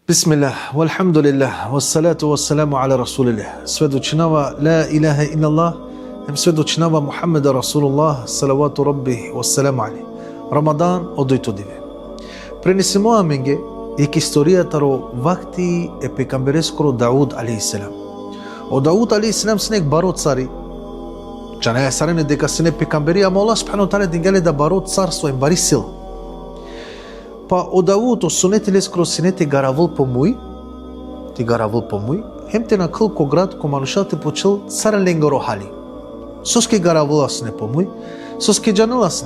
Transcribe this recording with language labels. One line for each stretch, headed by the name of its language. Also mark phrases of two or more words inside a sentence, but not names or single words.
Arabic: بسم الله والحمد لله والصلاة والسلام على رسول الله.
Romany: Svedočinava
Arabic: لا إله إلا الله,
Romany: svedočinava Muhammeda Rasulullah,
Arabic: صلوات ربي وسلامه عليه.
Romany: Рамадан одојто диве. Пренесемо аменге ек историјата ро вакти е пекамберескоро Дауд алейхиссалам. О Дауд алейхиссалам синек баро цари. Чана е сарене дека сине пекамбери, ама
Arabic: الله سبحانه وتعالى
Romany: дингеле да баро царство им бари сила. Па о Дауд о сунетиле скоро синете гаравул помуј, ти гаравул помуј, хемте на кълко град ко манушате почел цар ленгаро хали. Соске гаравул асне помуј, соске джанел асне.